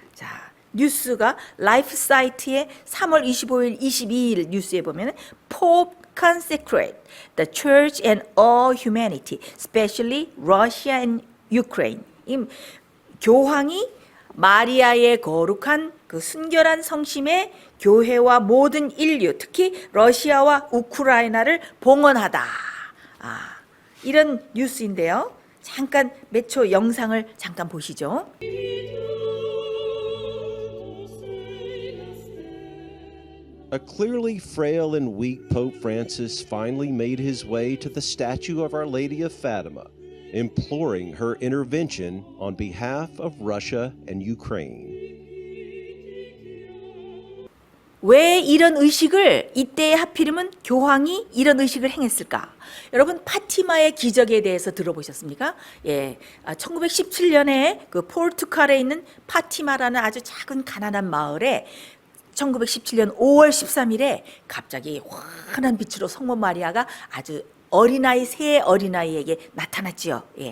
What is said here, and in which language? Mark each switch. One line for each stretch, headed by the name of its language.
Korean: 자, 뉴스가 라이프 사이트의 3월 25일, 22일 뉴스에 보면
English: Pope consecrate the church and all humanity, especially Russia and Ukraine.
Korean: 이 교황이 마리아의 거룩한 그 순결한 성심에 교회와 모든 인류, 특히 러시아와 우크라이나를 봉헌하다. 이런 뉴스인데요. 잠깐 몇 초 영상을 잠깐 보시죠.
English: A clearly frail and weak Pope Francis finally made his way to the statue of Our Lady of Fatima, imploring her intervention on behalf of Russia and Ukraine.
Korean: 왜 이런 의식을 이때에 하필이면 교황이 이런 의식을 행했을까? 여러분 파티마의 기적에 대해서 들어보셨습니까? 1917년에 그 포르투갈에 있는 파티마라는 아주 작은 가난한 마을에 1917년 5월 13일에 갑자기 환한 빛으로 성모 마리아가 아주 어린아이, 새 어린아이에게 나타났지요.